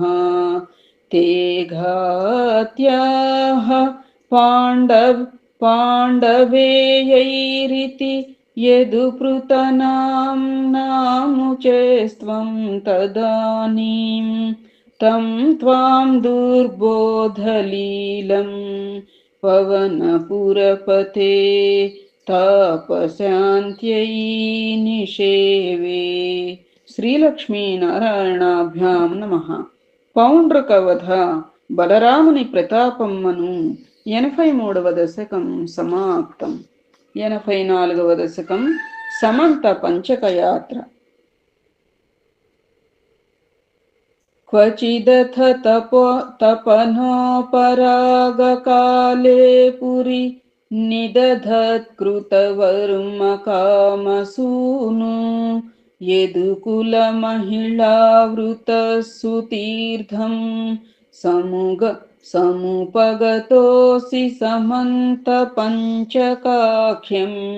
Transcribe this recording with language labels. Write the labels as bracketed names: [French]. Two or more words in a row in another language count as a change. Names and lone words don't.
[Sanskrit] ते घात्याः पाण्डवेयैरिति यदुपृतनां नामुचेस्त्वं तदानीं तं त्वां दुर्बोधलीलं पवनपुरपते तापशान्त्यै निषेवे। శ్రీలక్ష్మీనారాయణాభ్యాం నమః. [Telugu] పౌండ్రకవధ బలరాముని ప్రతాపమ్మను 83వ దశకం సమాప్తం. 84వ దశకం సమంత పంచకయాత్ర. [Sanskrit] క్వచిదథ తపనోపరాగకాలే పురి నిదధత్కృతవర్మకామసూను యదుకులమహిళావృతసుతీర్థం సముపగతోసి సమంతపంచకాఖ్యం.